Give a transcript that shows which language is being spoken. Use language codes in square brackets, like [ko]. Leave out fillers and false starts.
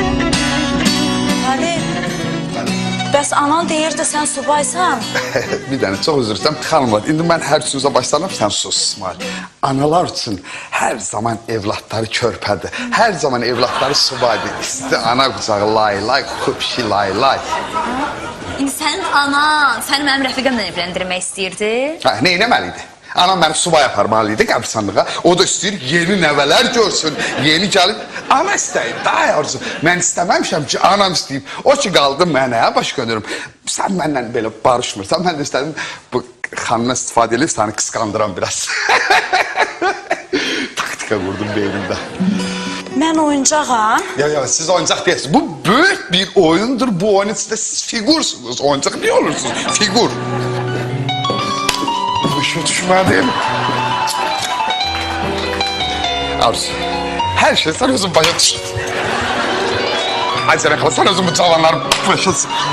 [az] Talih, bəs anan deyirdi sən subaysan. Bir dənə çox üzr istəyirəm, xanımlar. İndi mən hər sözə başlanım, sən sus İsmail. Analar üçün hər zaman evlatları körpədir. Hər zaman evlatları subaydır. İsti ana qucağı lay, kupşi lay. İndi sənin anan səni mənim rəfiqəmlə evləndirmək istəyirdi. Ha, nə eləməliydi? Anam məni subay aparmalıydı qəbristanlığa. O da istəyir yeni nəvələr görsün, yeni gəlin. Ana istəyir, daha yarısı. Mən istəməmişəm ki, anam istəyib. O ki qaldı mənə, baş gönürüm. Sən mənlə belə barışmırsan, mən də istədim bu xanına istifadə edib səni qısqandıram biraz. Taktika qurdum beynimdə. Mən oyuncağam. [tr] Ya siz oyuncaq değilsiniz. Bu böyük bir oyundur. Bu oyunun içinde siz figursunuz. Oyuncaq ne olursunuz? Figur. [az] Bu işe düşmədim. Arzu, her şey sen özün başa düşün. [tr] Hadi sen yakala, [az] sen özün bu cavanların başasın.